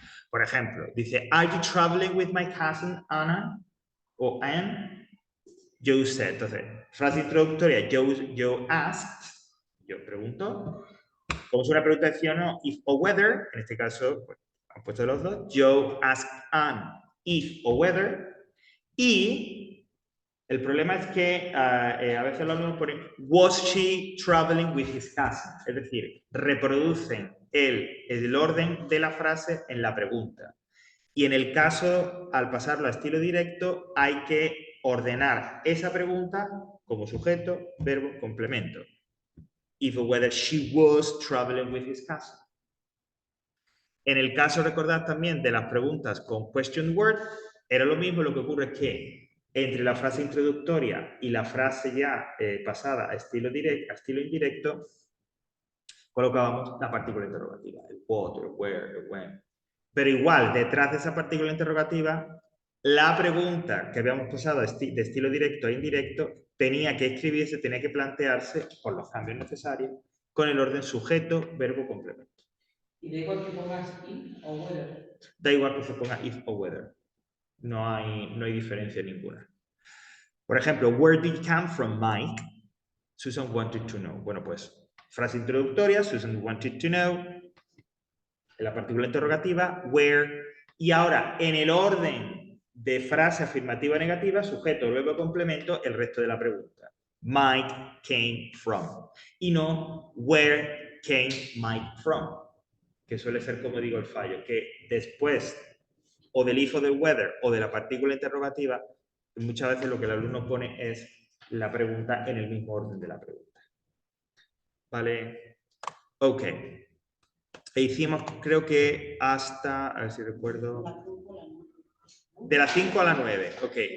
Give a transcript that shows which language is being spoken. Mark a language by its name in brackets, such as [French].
[Spanish] Por ejemplo, dice, [English] ¿Are you traveling with my cousin Anna? O Anne. Joe said. [Spanish] Entonces, frase introductoria, [English] Joe asked, [Spanish] yo pregunto. Como es una pregunta de sí o no, if o whether, en este caso, pues, han puesto los dos. [English] Joe asked Anne if o whether. [Spanish] Y el problema es que a veces lo mismo ponen [English] was she traveling with his cousin. [Spanish] Es decir, reproducen el orden de la frase en la pregunta. Y en el caso, al pasarlo a estilo directo, hay que ordenar esa pregunta como sujeto, verbo, complemento. [English] If or whether she was traveling with his cousin. [Spanish] En el caso, recordad también, de las preguntas con question word, era lo mismo. Lo que ocurre es que entre la frase introductoria y la frase ya pasada a estilo indirecto, colocábamos la partícula interrogativa, el what, el where, el when. Pero igual, detrás de esa partícula interrogativa, la pregunta que habíamos pasado de estilo directo a indirecto tenía que escribirse, tenía que plantearse, con los cambios necesarios, con el orden sujeto, verbo, complemento. ¿Y da igual que pongas if o whether? Da igual que se ponga if o whether. No hay diferencia ninguna. Por ejemplo, [English] where did you come from, Mike? Susan wanted to know. [Spanish] Bueno, pues, frase introductoria, [English] Susan wanted to know. [Spanish] En la partícula interrogativa, where. Y ahora, en el orden de frase afirmativa o negativa, sujeto, verbo, complemento, el resto de la pregunta. [English] Mike came from. [Spanish] Y no, [English] where came Mike from. [Spanish] Que suele ser, como digo, el fallo. Que después, o del if o del whether, o de la partícula interrogativa, muchas veces lo que el alumno pone es la pregunta en el mismo orden de la pregunta. ¿Vale? Ok. E hicimos, creo que hasta, a ver si recuerdo, de las 5 a las 9. Ok.